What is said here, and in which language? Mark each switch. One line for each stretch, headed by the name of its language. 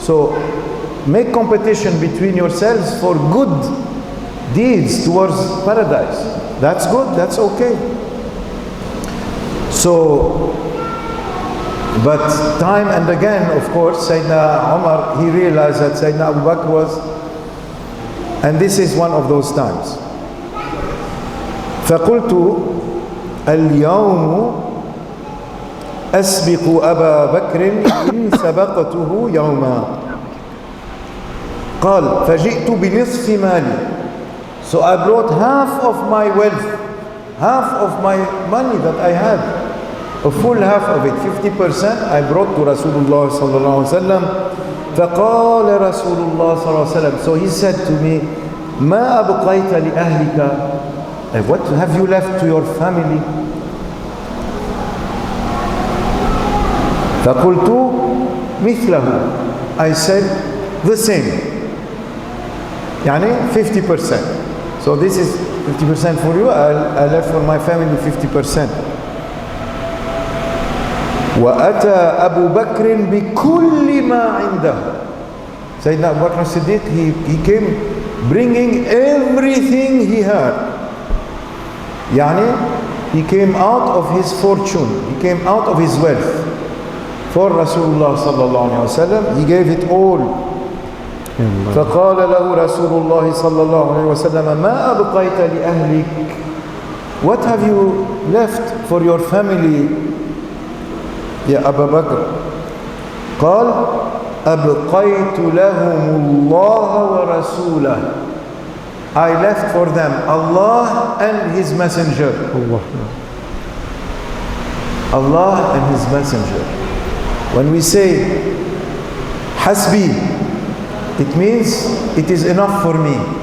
English: So make competition between yourselves for good deeds towards paradise. That's good, that's okay. So, but time and again, of course, Sayyidina Umar, he realized that Sayyidina Abu Bakr was, and this is one of those times.
Arabic: فقلت اليوم أسبق أبا بكر إن سبقته يوما. قال فجئت بنصف مالي.
English: So I brought half of my wealth, half of my money that I had, a full half of it, 50% I brought to Rasulullah sallallahu alaihi wasallam.
Arabic: فقال رسول الله صلى الله عليه وسلم.
English: So he said to me,
Arabic: ما أبقيت لأهلك?
English: What have you left to your family?
Arabic: فقلت مثله.
English: I said the same. يعني 50%. So this is 50% for you. I left for my family 50%.
Arabic: وأتى أبو بكر بكل ما عنده.
English: Sayyidina Abu Bakr as-Siddiq, he came bringing everything he had. Yani, he came out of his fortune, he came out of his wealth for Rasulullah sallallahu alaihi wasallam. He gave it all.
Arabic: فقال له رسول الله صلى الله عليه وسلم ما أبقيت لأهلك?
English: What have you left for your family,
Arabic: يا أبا بكر? قال أبقيت لهم الله ورسوله.
English: I left for them Allah and His Messenger. Allah and His Messenger. When we say Hasbi, it means it is enough for me.